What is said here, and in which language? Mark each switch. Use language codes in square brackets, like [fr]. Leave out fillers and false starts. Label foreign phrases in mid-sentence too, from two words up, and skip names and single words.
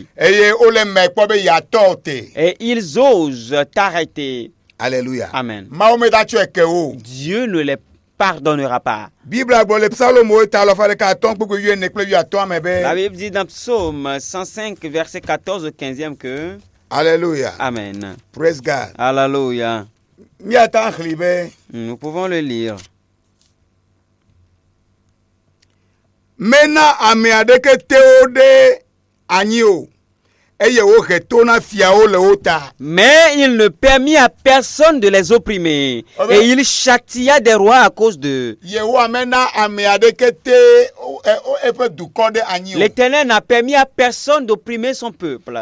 [fr] Et ils osent t'arrêter. Alléluia. Amen. Dieu ne les pardonnera pas. La Bible dit dans Psaume 105, verset 14 au 15e que... Alléluia. Amen. [en] Praise God. [fr] Alléluia. Nous pouvons le lire. [ee] Mena ameadeke teode anio. [fr] Mais il ne permit à personne de les opprimer. Et il châtia des rois à cause d'eux. L'Éternel n'a permis à personne d'opprimer son peuple.